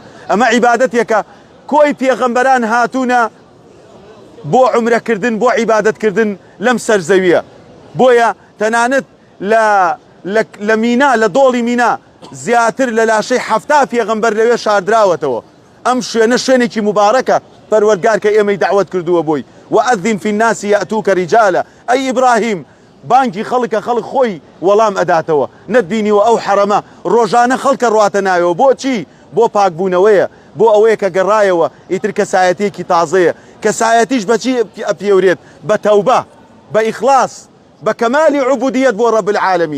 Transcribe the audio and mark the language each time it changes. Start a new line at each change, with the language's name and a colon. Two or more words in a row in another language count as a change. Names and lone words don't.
Central Kurdish: ئەمە عیبادەتێکە کۆی پێغەمبەران هاتوونە بۆ عمرەکردن، بۆ عیبادەتکردن لەم سەرزەویە. بۆیە تەنانەت لە مینا، لە دۆڵی مینا زیاتر لە لاشەی 70 پێغەمبەر لەوێ شاردراوەتەوە. ئەم شوێنە شوێنێکی مبارەکە، پەروەردگار کە ئێمەی دعوت کردووە بۆی.
Arabic: وأذن في الناس يأتوك رجالا.
Central Kurdish: ئەی ئیبراهیم، بانگی خەڵکە، خەڵک خۆی وەڵام ئەداتەوە، نەتبینیوە ئەو حەرەمە ڕۆژانە خەڵکە ڕواتە ناوێەوە. بۆچی؟ بۆ پاکبوونەوەیە، بۆ ئەوەیە کە گەڕایەوە ئیتر کەسایەتێکی تازەیە. کەسایەتیش بەچی ئەپێورێت؟ بە تەوبە، بە ئیخلاس، بە کەمالی عوبودیەت بۆ
Arabic: ڕەب العالەمین.